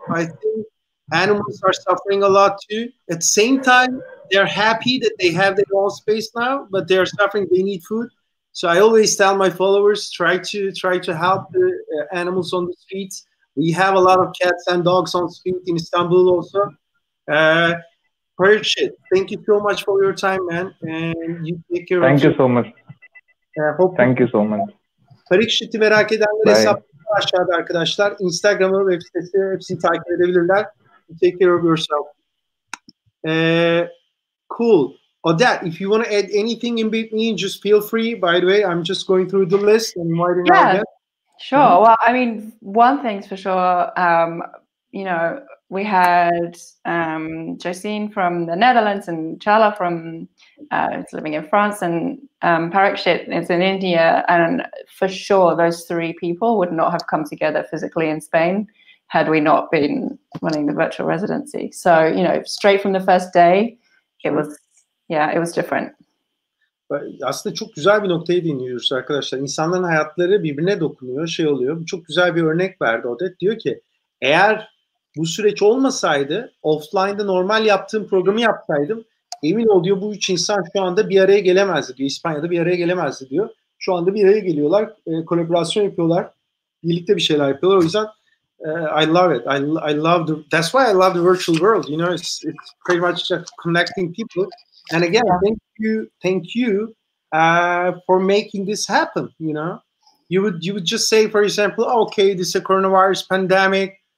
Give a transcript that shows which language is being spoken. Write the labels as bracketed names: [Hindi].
[English] I think animals are suffering a lot too. At the same time, they're happy that they have their own space now, but they're suffering. They need food. So I always tell my followers, try to help the animals on the streets. We have a lot of cats and dogs on the street in Istanbul also. Parikshit, thank you so much for your time, man. And you take care Thank you so much. Thank you so much. Parikshit'i merak edenler hesapları aşağıda arkadaşlar. Instagram'ı, web sitesi hepsini takip edebilirler. Take care of yourself. Cool. Odette, if you want to add anything in between, just feel free. By the way, I'm just going through the list and inviting our guests. Sure. Well, I mean, one thing's for sure, you know, we had Josine from the Netherlands and Çağlar from living in France, and Parikshit is in India. And for sure, those three people would not have come together physically in Spain had we not been running the virtual residency. So, you know, straight from the first day, it was different. [Turkish] Aslında çok güzel bir noktayı dinliyoruz arkadaşlar. İnsanların hayatları birbirine dokunuyor, şey oluyor. Çok güzel bir örnek verdi Odette. Diyor ki, eğer bu süreç olmasaydı, offline'da normal yaptığım programı yapsaydım, emin ol diyor, bu üç insan şu anda bir araya gelemezdi diyor. İspanya'da bir araya gelemezdi diyor. Şu anda bir araya geliyorlar, kolaborasyon yapıyorlar, birlikte bir şeyler yapıyorlar. O yüzden [English] I love it. I love that's why I love the virtual world. You know, it's pretty much just connecting people. And again, thank you for making this happen. You know, you would just say, for example, okay, this is a coronavirus pandemic.